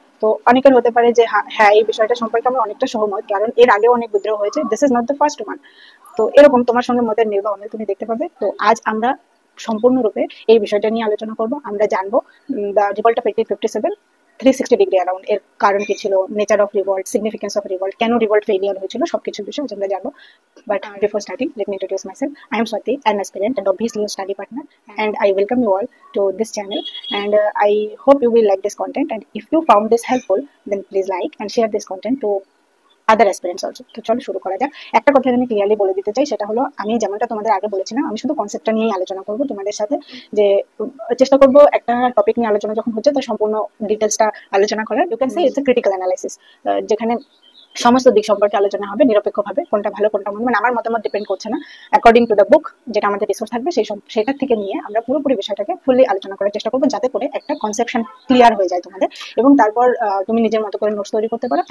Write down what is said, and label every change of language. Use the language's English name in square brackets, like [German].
[Bangla] তো অনেকের হতে পারে যে হ্যাঁ এই বিষয়টা সম্পর্কে আমরা অনেকটা সহমত, কারণ এর আগেও অনেক বিদ্রোহ হয়েছে, [English] This is not the first one. [Bangla] তো এরকম তোমার সঙ্গে মতের মিল বা অমিল তুমি দেখতে পাবে। তো আজ আমরা সম্পূর্ণরূপে এই বিষয়টা নিয়ে আলোচনা করব। আমরা জানবো the revolt of 1857 360 degree around, এর কারণ কি ছিল, nature of revolt, significance of revolt, কেন রিভল্ট ফেলিয়ার হয়েছিল, সবকিছু বিষয় আমরা জানবো। [English] But before starting, let me introduce myself. I am Swati, an aspirant and obviously a study partner, and I welcome you all to this channel. And I hope you will like this content. And if you found this helpful, then please like and share this content to other aspirants also. [Bangla] তো চলো শুরু করা যাক। একটা কথা আমি clearly বলে দিতে চাই, সেটা হলো আমি যেমনটা তোমাদের আগে বলেছিলাম, আমি শুধু কনসেপ্টটা নিয়েই আলোচনা করবো তোমাদের সাথে, যে চেষ্টা করবো একটা টপিক নিয়ে আলোচনা যখন হচ্ছে তার সম্পূর্ণ ডিটেলসটা আলোচনা করার। [English] you can say it's a critical analysis, [Bangla] যেখানে সমস্ত দিক সম্পর্কে আলোচনা হবে নিরপেক্ষভাবে, কোনটা ভালো কোনটা মন্দ, মানে আমার মতামত ডিপেন্ড করছে না, [English] according to the book [Bangla] যেটা আমাদের রিসোর্স থাকবে সেটার থেকে নিয়ে আমরা পুরোপুরি বিষয়টাকে ফুললি আলোচনা করার চেষ্টা করবো, যাতে করে একটা কনসেপশন ক্লিয়ার হয়ে যায় তোমাদের, এবং তারপর তুমি নিজের মতো করে নোটস তৈরি করতে পারো।